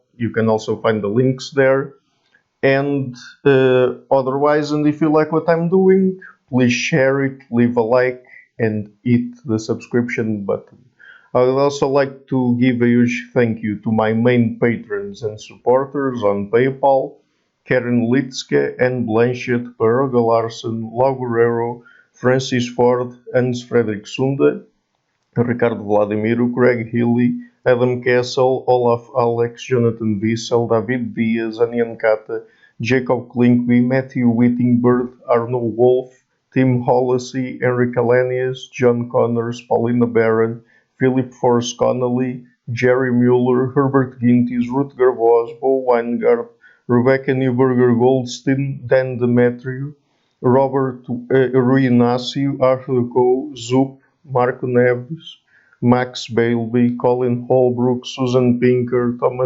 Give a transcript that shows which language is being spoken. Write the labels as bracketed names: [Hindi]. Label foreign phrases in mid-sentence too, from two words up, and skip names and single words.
[English] You can also find the links there. And otherwise, and if you like what I'm doing, please share it, leave a like, and hit the subscription button. I would also like to give a huge thank you to my main patrons and supporters on PayPal: Karen Litzke and Blanchett, Peroga Larsen, Lau Guerrero, Francis Ford, Hans Frederick Sunde, Ricardo Vladimiro, Craig Healy, Adam Kessel, Olaf Alex, Jonathan Wiesel, David Diaz, Anian Kata, Jacob Klinkby, Matthew Whittingbird, Arno Wolf, Tim Hollesy, Henry Calenius, John Connors, Paulina Barron, Philip Force Connolly, Jerry Mueller, Herbert Gintis, Rutger Voss, Bo Weingart, Rebecca Neuberger-Goldstein, Dan Demetriou, Robert Rui Inácio, Arthur Coe, Zoop, Marco Neves, Max Bailey, Colin Holbrook, Susan Pinker, Thomas